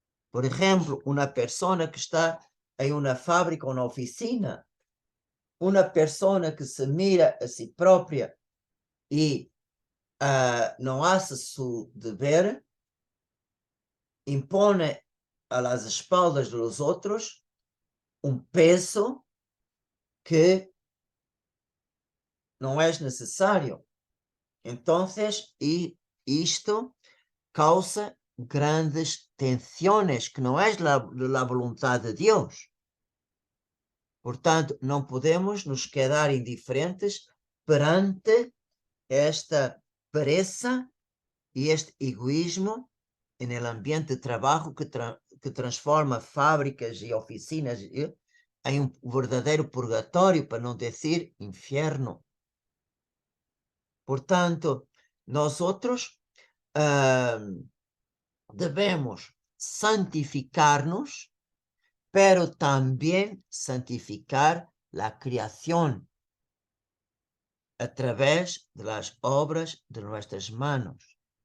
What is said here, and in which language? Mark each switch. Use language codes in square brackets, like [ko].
[es] Por ejemplo, una persona que está en una fábrica o una oficina, una persona que se mira a sí propia y no hace su deber, impone a las espaldas de los otros un peso que no es necesario. Entonces, y esto causa grandes tensiones, que no es la voluntad de Dios. [pt] Por tanto, não podemos nos quedar indiferentes perante esta pereza e este egoísmo [es] en el ambiente de trabajo [pt] que transforma fábricas e oficinas em um verdadeiro purgatório, para não dizer inferno. [es] Portanto, nosotros debemos santificar-nos, pero también santificar la creación a través de las obras de nuestras manos.